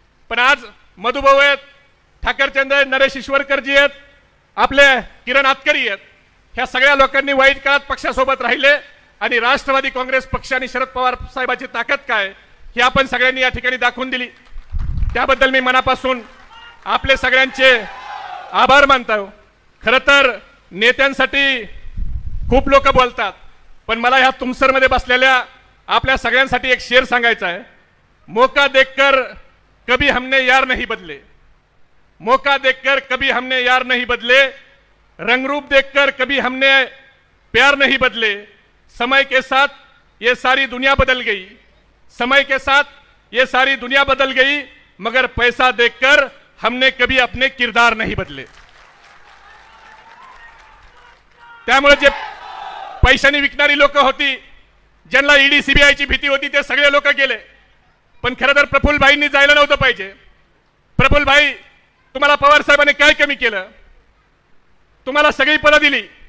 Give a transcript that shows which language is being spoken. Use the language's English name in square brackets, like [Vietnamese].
[Marathi] पण आज मधुभाऊ आहेत, ठाकरचंद आहेत, नरेश ईश्वरकरजी आहेत, आपले किरण आतकरी आहेत, ह्या सगळ्या लोकांनी वाईट काळात पक्षासोबत राहिले आणि राष्ट्रवादी काँग्रेस पक्ष आणि शरद पवार साहेबांची ताकद काय हे आपण सगळ्यांनी या ठिकाणी दाखवून दिली। त्याबद्दल मी मनापासून आपले सगळ्यांचे आभार मानतो। खरं तर नेत्यांसाठी खूप लोक बोलतात, पण मला ह्या तुमसरमध्ये बसलेल्या आपल्या सगळ्यांसाठी एक शेर सांगायचा आहे। [Hindi] मौका देखकर कभी हमने यार नहीं बदले, मौका देखकर कभी हमने यार नहीं बदले, रंगरूप देखकर कभी हमने प्यार नहीं बदले, समय के साथ ये सारी दुनिया बदल गई, समय के साथ ये सारी दुनिया बदल गई, मगर पैसा देखकर हमने कभी अपने किरदार नहीं बदले। [Marathi] त्यामुळे जे पैशाने विकणारी लोक होती, ज्यांना ईडी सीबीआयची भीती होती, ते सगळे लोक गेले। पण खरं तर प्रफुल्ल भाईंनी जायला नव्हतं पाहिजे। प्रफुल्ल भाई, तुम्हाला पवार साहेबांनी काय कमी केलं? तुम्हाला सगळी पदं दिली।